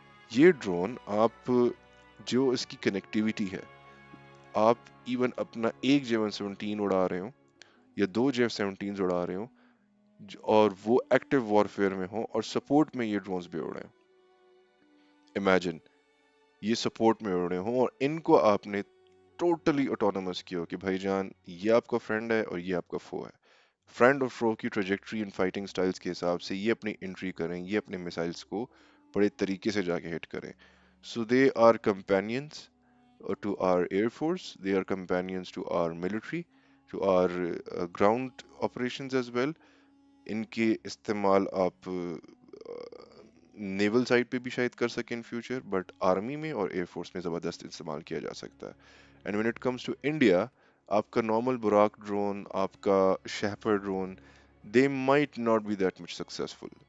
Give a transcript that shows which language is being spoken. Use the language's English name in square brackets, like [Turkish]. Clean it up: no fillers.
[Hindi] ये ड्रोन आप जो इसकी कनेक्टिविटी है, आप इवन अपना एक J117 उड़ा रहे हो या दो J17 उड़ा रहे हो और वो एक्टिव वॉरफेयर में हो और सपोर्ट में ये ड्रोन्स भी उड़ रहे हो, इमेजिन ये सपोर्ट में उड़ रहे हो और इनको आपने टोटली ऑटोनोमस किया हो कि भाईजान ये आपका फ्रेंड है और ये आपका फो है। फ्रेंड और फ्रो की ट्रेजेक्टरी इन फाइटिंग स्टाइल्स के हिसाब से ये अपनी एंट्री करें, ये अपने मिसाइल्स को बड़े तरीके से जाके हिट करें। सो दे are companions [English] to our air force, they are companions to our military, to our ground operations as well. [Hindi] इनके इस्तेमाल आप नेवल साइड पे भी शायद कर सकें [English] in future, [Hindi] बट आर्मी में और एयरफोर्स में ज़बरदस्त इस्तेमाल किया जा सकता है। [English] And when it comes to India, आपका normal Burraq drone, आपका Shahpar drone, they might not be that much successful.